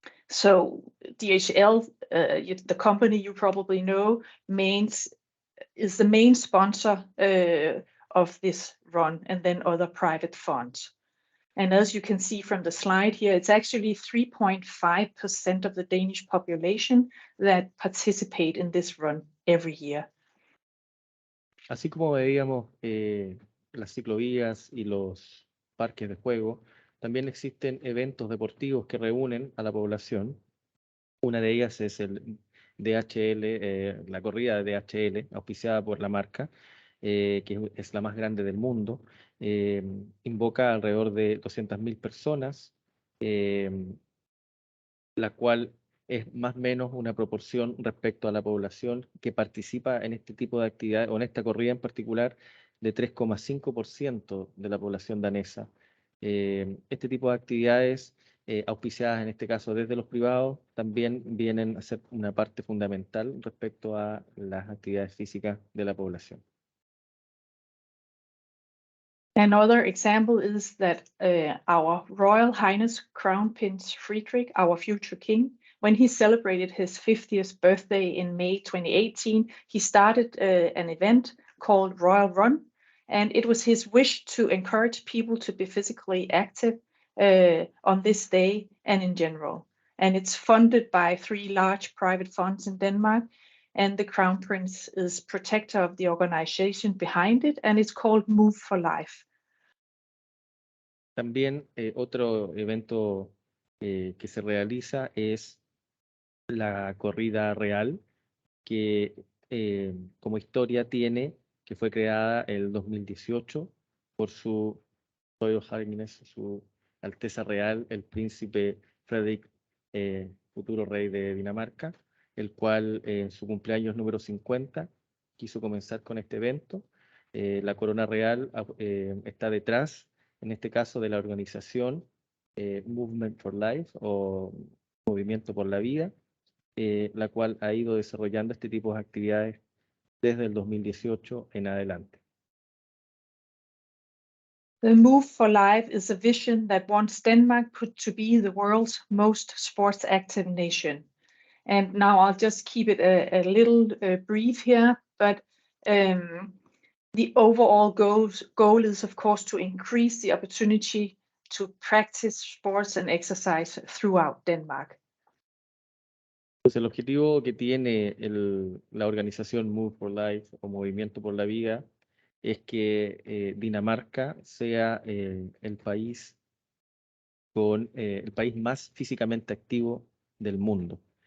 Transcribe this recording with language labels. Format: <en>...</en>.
<en>So DHL, the company you probably know, is the main sponsor of this run, and then other private funds. And as you can see from the slide here, it's actually 3.5% of the Danish population that participate in this run every year.</en> <es>Así como veíamos las ciclovías y los parques de juego, también existen eventos deportivos que reúnen a la población. Una de ellas es el DHL, la corrida de DHL, auspiciada por la marca, que es la más grande del mundo. Invoca alrededor de 200.000 personas, la cual es más o menos una proporción respecto a la población que participa en este tipo de actividades, o en esta corrida en particular, de 3,5% de la población danesa. Este tipo de actividades, auspiciadas en este caso desde los privados, también vienen a ser una parte fundamental respecto a las actividades físicas de la población.</es> <en>Another example is that our Royal Highness Crown Prince Friedrich, our future king, when he celebrated his 50th birthday in May 2018, he started an event called Royal Run, and it was his wish to encourage people to be physically active on this day and in general. And it's funded by 3 large private funds in Denmark, and the Crown Prince is protector of the organization behind it, and it's called Move for Life.</en> <es>También otro evento que se realiza es la corrida real, que como historia tiene que fue creada el 2018 por su Royal Highness, su Alteza Real, el príncipe Frederick, futuro rey de Dinamarca, el cual en su cumpleaños número 50 quiso comenzar con este evento. La corona real está detrás, en este caso, de la organización Movement for Life o Movimiento por la Vida, la cual ha ido desarrollando este tipo de actividades desde el 2018 en adelante.</es> <en>The Move for Life is a vision that wants Denmark to be the world's most sports active nation. And now I'll just keep it a little brief here, but the overall goal is, of course, to increase the opportunity to practice sports and exercise throughout Denmark.</en> <es>Pues el objetivo que tiene la organización Move for Life o Movimiento por la Vida es que Dinamarca sea el país el país más físicamente activo del mundo.</es>